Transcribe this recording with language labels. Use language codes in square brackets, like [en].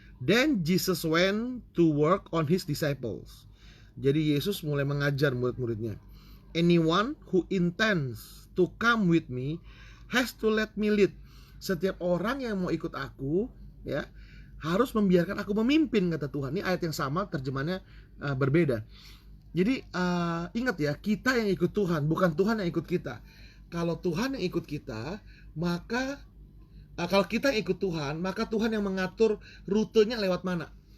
[en] Then Jesus went to work on his disciples. [id] Jadi Yesus mulai mengajar murid-muridnya. [en] Anyone who intends to come with me has to let me lead. [id] Setiap orang yang mau ikut aku, ya, harus membiarkan aku memimpin, kata Tuhan. Ini ayat yang sama, terjemahannya berbeda. Jadi ingat ya, kita yang ikut Tuhan, bukan Tuhan yang ikut kita. Kalau Tuhan yang ikut kita, maka kalau kita yang ikut Tuhan, maka Tuhan yang mengatur rutenya lewat mana.